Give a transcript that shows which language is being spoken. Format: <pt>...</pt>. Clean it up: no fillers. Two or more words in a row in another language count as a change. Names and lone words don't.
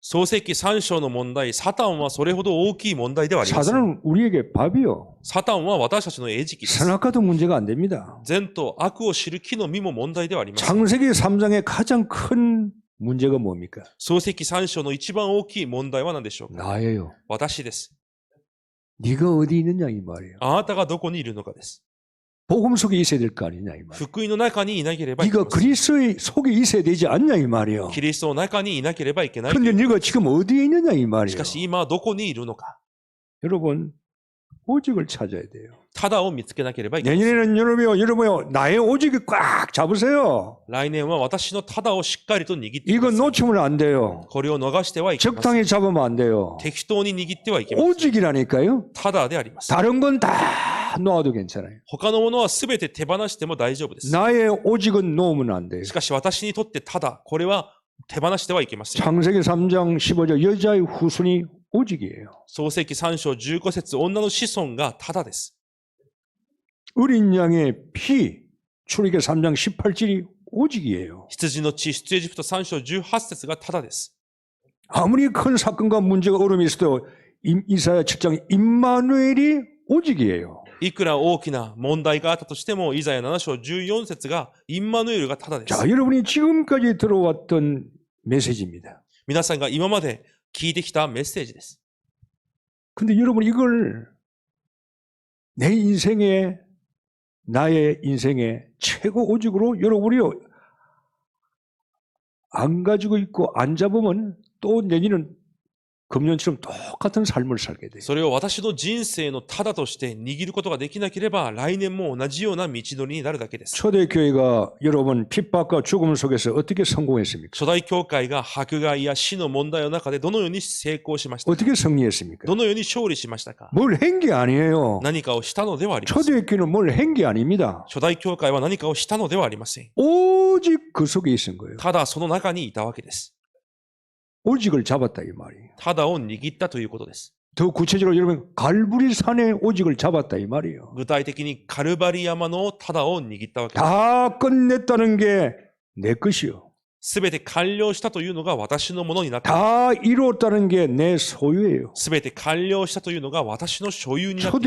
<ja>創世記3章の問題、サタンはそれほど大きい問題ではありません。</ja> <ko>사단은 우리에게 밥이요.</ko> <ja>サタンは私たちの餌食です。</ja> <ko>선악과도 문제가 안 됩니다.</ko> <ja>善と悪を知る木の実も問題ではありません。</ja> <ko>창세기 3장의 가장 큰 문제가 뭡니까?</ko> <ja>創世記3章の一番大きい問題は何でしょうか？</ja> <ko>나예요.</ko> <ja>私です。</ja> <ko>네가 어디 있느냐 이 말이에요.</ko> <ja>あなたがどこにいるのかです。</ja> <ko>복음 속에 있어야 될 거 아니냐 이 말이에요.</ko> <ja>福音の中にいなければいけ</ja> <ko>네가</ko> <ja>ません。</ja> <ko>그리스도의 속에 있어야 되지 않냐 이 말이에요.</ko> <ja>キリストの中にいなければいけない。</ja> <ko>근데 네가 지금 어디에 있느냐 이</ko> <ja>し</ja> <ko>말이에요.</ko> <ja>かし今どこにいるのか。</ja> <ko>여러분 오직을 찾아야 돼요.</ko> <ja>ただを見つけなければいけません。</ja> <ko>내년에는 여러분요 나의 오직을 꽉 잡으세요.</ko> <ja>来年は私のただをしっかりと握ってくだ</ja> <ko>이건</ko> <ja>さい。</ja> <ko>놓치면 안 돼요.</ko> <ja>これを逃してはいけません。</ja> <ko>적당히 잡으면 안 돼요.</ko> <ja>適当に握ってはいけません。</ja> <ko>오직이라니까요.</ko> <ja>ただであります。</ja> <ko>다른 건 다 놓아도 괜찮아요.</ko> <ja>他のものはすべて手放しても大丈夫です。</ja> <ko>나의 오직은 놓으면 안 돼요.</ko> <ja>しかし私にとってただ、これは手放してはいけません。</ja> <ko>창세기 3장 15절 여자의 후손이 오직이에요.</ko> <ja>創世記3章15節、女の子孫がただです。</ja> <ko>어린 양의 피 출애굽기 3장 18절이 오직이에요.</ko> <ja>羊の血、出エジプト3章18節がただです。</ja> <ko>아무리 큰 사건과 문제가 어려움이 있어도 이사야 7장 임마누엘이 오직이에요.</ko> <ja>いくら大きな問題があったとしても、イザヤ7章14節がインマヌエルがただです。</ja> <ko>자, 여러분이 지금까지 들어왔던 메시지입니다.</ko> <ja>皆さんが今まで聞いてきたメッセージです。</ja> <ko>근데 여러분 이걸 내 인생에 나의 인생의 최고 오직으로 여러분이 안 가지고 있고 안 잡으면 또 내년은 금년처럼 똑같은 삶을 살게 돼요.</ko> <ja>それを私の人生のただとして握ることができなければ、来年も同じような道のりになるだけです。</ja> <ko>초대교회가 여러분 핍박과 죽음 속에서 어떻게 성공했습니까?</ko> <ja>初代教会が迫害や死の問題の中でどのように成功しましたか？</ja> <ko>어떻게 승리했습니까?</ko> <ja>どのように勝利しましたか？</ja> <ko>뭘 한 게 아니에요.</ko> <ja>何かをしたのではありません。</ja> <ko>초대교회는 뭘 한 게 아닙니다.</ko> <ja>初代教会は何かをしたのではありません。</ja> <ko>오직 그 속에 있은 거예요.</ko> <ja>ただその中にいたわけです。</ja> <ko>오직을 잡았다 이 말이에요.</ko> <ja>ただを握ったということです。</ja> <ko>더 구체적으로 여러분 갈보리 산의 오직을 잡았다 이 말이에요.</ko> <ja>具体的にカルバリ山のただを握ったわけです。</ja> <ko>다 끝냈다는 게 내 것이요.</ko> <ja>すべて完了したというのが私のものになっています。</ja> <ko>다 이루었다는 게 내 소유예요.</ko> <ja>すべて完了したというのが私の所有になっています。</ja>